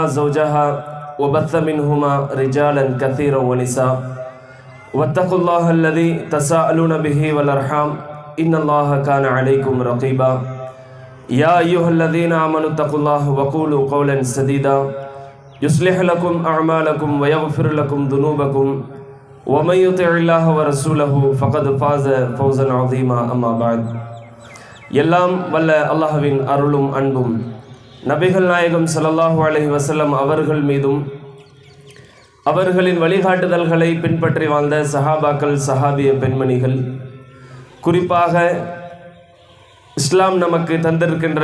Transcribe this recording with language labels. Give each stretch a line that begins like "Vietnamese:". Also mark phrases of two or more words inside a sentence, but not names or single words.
Arabic: زوجها وبث منهما رجالا كثيرا ونساء واتقوا الله الذي تساءلون به والأرحام إن الله كان عليكم رقيبا يا أيها الذين آمنوا اتقوا الله وقولوا قولا سديدا يصلح لكم أعمالكم ويغفر لكم ذنوبكم ومن يطع الله ورسوله فقد فاز فوزا عظيما أما بعد.
Tamil: எல்லாம் வல்ல அல்லாஹ்வின் அருளும் அன்பும் நபிகள் நாயகம்
Arabic: صلى الله عليه وسلم
Tamil: அவர்கள் மீதும் அவர்களின் வழிகாட்டுதல்களை பின்பற்றி வாழ்ந்த சஹாபாக்கள் சஹாபிய பெண்மணிகள், குறிப்பாக இஸ்லாம் நமக்கு தந்திருக்கின்ற